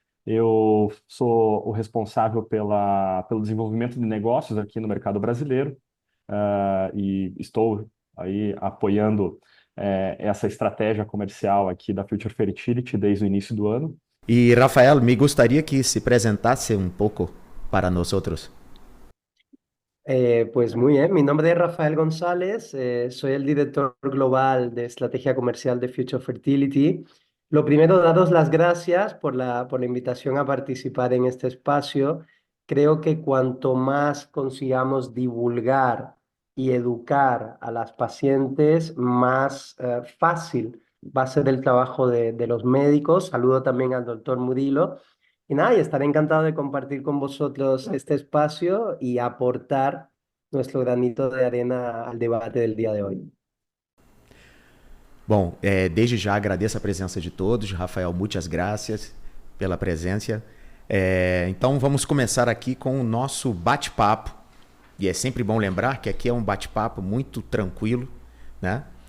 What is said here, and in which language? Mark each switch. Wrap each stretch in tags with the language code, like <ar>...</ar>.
<pt>Eu sou o responsável pelo desenvolvimento de negócios aqui no mercado brasileiro, e estou aí apoiando essa estratégia comercial aqui da Future Fertility desde o início do ano. E, Rafael, me gostaria que se apresentasse um pouco para nós outros.</pt> <es>Pues muy bien, mi nombre es Rafael González, soy el director global de estrategia comercial de Future Fertility. Lo primero, daros las gracias por la invitación a participar en este espacio. Creo que cuanto más consigamos divulgar y educar a las pacientes, más fácil va a ser el trabajo de los médicos. Saludo también al doctor Murilo. Y nada, y estaré encantado de compartir con vosotros este espacio y aportar nuestro granito de arena al debate del día de hoy.</es> <pt>Bom, desde já agradeço a presença de todos. Rafael, muitas graças pela presença. Então vamos começar aqui com o nosso bate-papo. E é sempre bom lembrar que aqui é um bate-papo muito tranquilo, né?</pt>